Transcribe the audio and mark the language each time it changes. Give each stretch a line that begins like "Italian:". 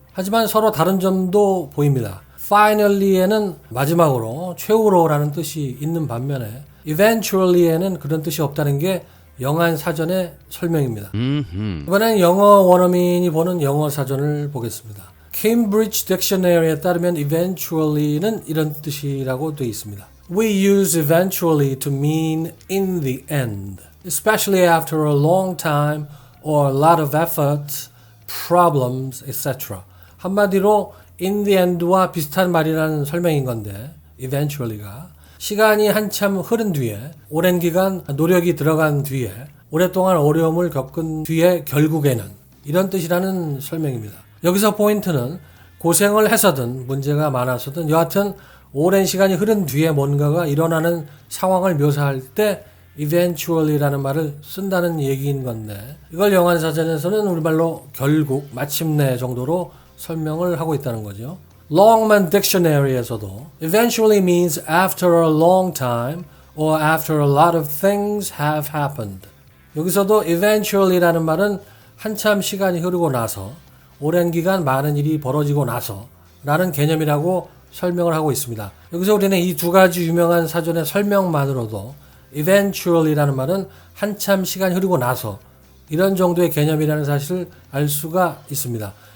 Korean: 하지만 서로 다른 점도 보입니다. finally에는 마지막으로, 최후로라는 뜻이 있는 반면에 eventually에는 그런 뜻이 없다는 게 영안사전의 설명입니다. 이번엔 영어 원어민이 보는 영어사전을 보겠습니다. Cambridge Dictionary에 따르면 eventually는 이런 뜻이라고 되어 있습니다.
English: We use eventually to mean in the end, especially after a long time or a lot of effort, problems, etc.
Korean: 한마디로
English: in the end
Korean: 와 비슷한 말이라는 설명인 건데 eventually가 시간이 한참 흐른 뒤에, 오랜 기간 노력이 들어간 뒤에, 오랫동안 어려움을 겪은 뒤에 결국에는, 이런 뜻이라는 설명입니다. 여기서 포인트는 고생을 해서든 문제가 많아서든 여하튼 오랜 시간이 흐른 뒤에 뭔가가 일어나는 상황을 묘사할 때 eventually라는 말을 쓴다는 얘기인 건데, 이걸 영안사전에서는 우리말로 결국, 마침내 정도로 설명을 하고 있다는 거죠.
English: Longman Dictionary에서도 eventually means after a long time or after a lot of things have happened.
Korean: 여기서도 eventually라는 말은 한참 시간이 흐르고 나서, 오랜 기간 많은 일이 벌어지고 나서 라는 개념이라고 설명을 하고 있습니다. 여기서 우리는 이 두 가지 유명한 사전의 설명만으로도 eventually라는 말은 한참 시간이 흐르고 나서, 이런 정도의 개념이라는 사실을 알 수가 있습니다.